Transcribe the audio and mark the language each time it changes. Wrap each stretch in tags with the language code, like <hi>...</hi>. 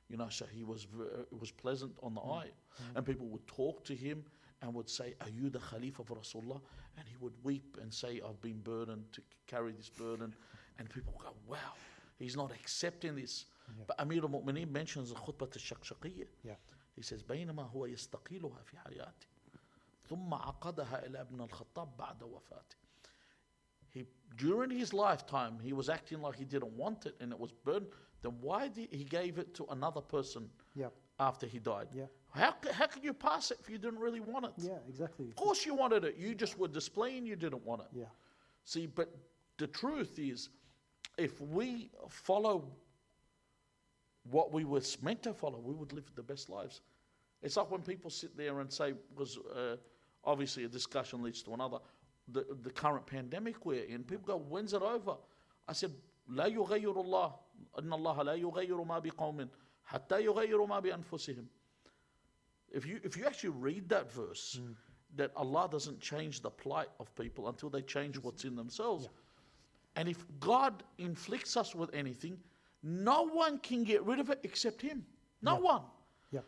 <en>So he was it was pleasant on the eye. And people would talk to him and would say, "Are you the Khalifa of Rasulullah?" And he would weep and say, "I've been burdened to carry this burden." And people go, wow, he's not accepting this. Yeah. But Amir al-Mu'mineen mentions the khutbah al-Shaqshaqiyya. Yeah. He says,</en> <ar>بينما هو يستقيلها في حياته ثم عقدها إلى ابن الخطاب بعد وفاته.</ar> <en>During his lifetime, he was acting like he didn't want it and it was burned. Then why did he gave it to another person after he died? Yeah. How could you pass it if you didn't really want it? Yeah, exactly. Of course you wanted it. You just were displaying you didn't want it. Yeah. See, but the truth is, if we follow what we were meant to follow, we would live the best lives. It's like when people sit there and say, because obviously a discussion leads to another, the current pandemic we're in, people go, when's it over? I said,</en> <ar>لا يغير الله إن الله لا يغير ما بقوم حتى يغيروا ما بأنفسهم.</ar> <en>If you actually read that verse, that Allah doesn't change the plight of people until they change what's in themselves. Yeah. And if God inflicts us with anything, no one can get rid of it except Him. No one. Yeah.</en>